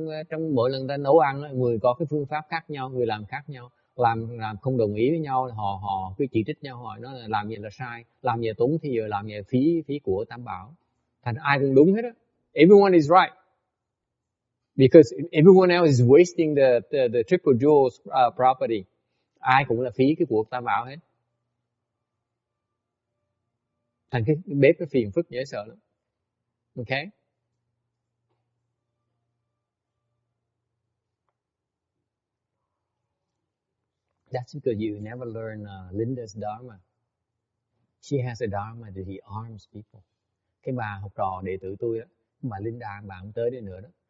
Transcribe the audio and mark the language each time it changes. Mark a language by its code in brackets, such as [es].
[vi] Trong mỗi lần ta nấu ăn, người có cái phương pháp khác nhau, người làm khác nhau, làm không đồng ý với nhau, họ cứ chỉ trích nhau, hỏi nó là làm vậy là sai, làm vậy tốn thì giờ làm vậy phí của Tam Bảo. Thành ai cũng đúng hết á. [en] Everyone is right. Because everyone else is wasting the triple jewels property. [vi] Ai cũng là phí cái của Tam Bảo hết. Thành cái bếp nó phiền phức dễ sợ lắm. [en] Okay? That's because you never learn Linda's Dharma. She has a Dharma that he arms people. [vi] Cái bà học trò đệ tử tôi đó, bà Linda, bà không tới đây nữa đó.